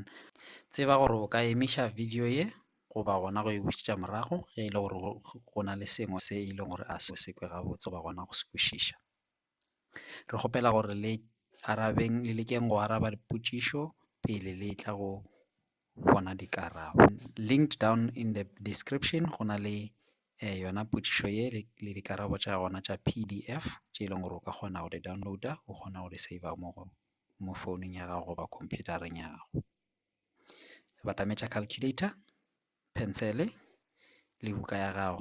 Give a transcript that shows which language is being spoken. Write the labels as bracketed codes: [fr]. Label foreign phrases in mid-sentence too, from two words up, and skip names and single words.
[nso] Tseba gore o ka emiša video ye goba gona go e bušetša morago ge e le gore go na le sengwe se e leng gore a se sekwe gabotse ba gona go se kwešiša. Re kgopela gore le lekeng go araba dipotšišo pele le tla go bona dikarabo. [en] Linked down in the description [nso] go na le yona potšišo ye le dikarabo tša gona tša PDF tše e leng gore o ka kgona go di downloada, o kgona go di save mo founung ya gago goba computereng ya gago. Batametša calculator, pencil le buka ya gago.